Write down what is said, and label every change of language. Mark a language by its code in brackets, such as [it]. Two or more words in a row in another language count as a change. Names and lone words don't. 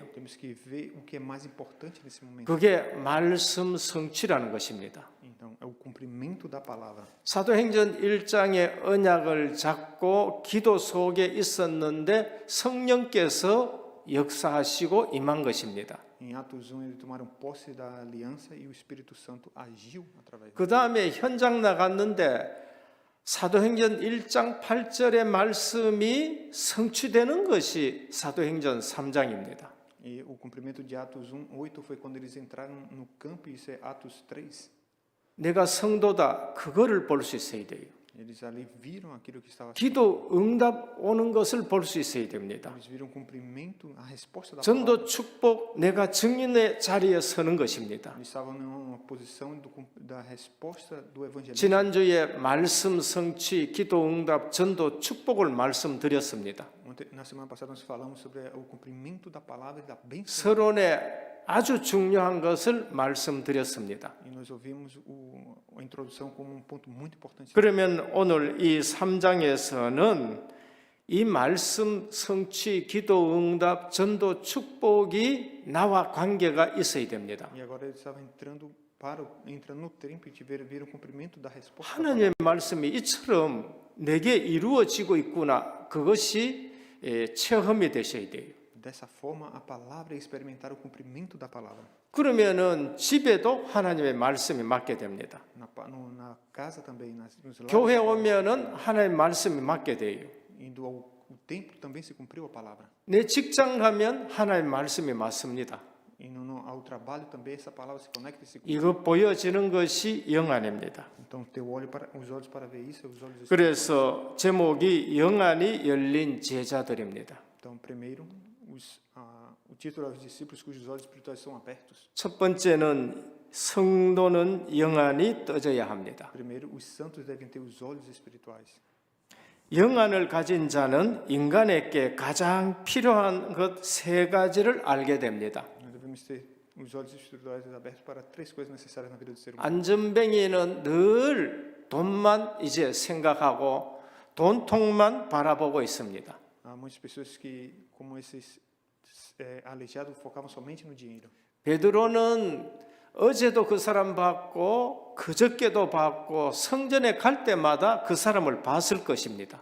[pt] Temos que ver o que é mais importante nesse momento. [ko] 그게 말씀 성취라는 것입니다. [pt] Então, é o cumprimento da palavra. [ko] 사도행전 1장의 언약을 잡고 기도 속에 있었는데 성령께서 역사하시고 임한 것입니다. [pt] Em Atos 1, eles tomaram posse da aliança e o Espírito Santo agiu através [ko] 그 다음에 현장 나갔는데 사도행전 1장 8절의 말씀이 성취되는 것이 사도행전 3장입니다. [pt] E o cumprimento de Atos 1:8 foi quando eles entraram no campo, e isso é Atos 3. [ko] 내가 성도다 그거를 볼 수 있어야 돼요. [pt] Eles ali viram aquilo que estava [ko] 기도 응답 오는 것을 볼 수 있어야 됩니다. [pt] Eles viram o cumprimento, a resposta da palavra. [ko] 전도 축복 내가 증인의 자리에 서는 것입니다. [pt] Eles estavam numa posição da resposta do evangelismo. [ko] 지난주에 말씀 성취, 기도 응답, 전도 축복을 말씀드렸습니다. [pt] Na semana passada nós falamos sobre o cumprimento da palavra e da bênção. [ko] 서론에 아주 중요한 것을 말씀드렸습니다. [pt] E nós ouvimos a introdução como um ponto muito importante. [ko] 그러면 오늘 이 3장에서는 이 말씀 성취, 기도 응답, 전도 축복이 나와 관계가 있어야 됩니다. [pt] E agora eles estavam entrando no templo e viram o cumprimento da resposta. [ko] 하나님의 말씀이 이처럼 내게 이루어지고 있구나. 그것이 체험이 되셔야 돼요. [pt] Dessa forma, a palavra é experimentar o cumprimento da palavra. [ko] 그러면은 집에도 하나님의 말씀이 맞게 됩니다. [pt] Na casa também, nos [ko] 교회 [pt] lares, [ko] 오면은 하나님의 말씀이 맞게 돼요. [pt] indo ao templo também se cumpriu a palavra. [ko] 내 직장 가면 하나님의 말씀이 맞습니다. [pt] E ao trabalho também essa palavra se conecta e se cumpre. [ko] 이거 보여지는 것이 영안입니다. [pt] Então, ter os olhos para ver isso, os olhos. [ko] 그래서 제목이 영안이 열린 제자들입니다. [pt] Então, primeiro, o título aos discípulos cujos olhos espirituais são abertos. [ko] 첫 번째는 성도는 영안이 떠져야 합니다. [pt] Primeiro, os santos devem ter os olhos espirituais. [ko] 영안을 가진 자는 인간에게 가장 필요한 것 세 가지를 알게 됩니다. [pt] Nós devemos ter os olhos espirituais abertos para três coisas necessárias na vida do ser humano. [ko] 안전뱅이는 늘 돈만 이제 생각하고 돈통만 바라보고 있습니다. [pt] Há muitas pessoas que, como esses aleijados, focavam somente no dinheiro. [ko] 베드로는 어제도 그 사람 봤고 그저께도 봤고 성전에 갈 때마다 그 사람을 봤을 것입니다.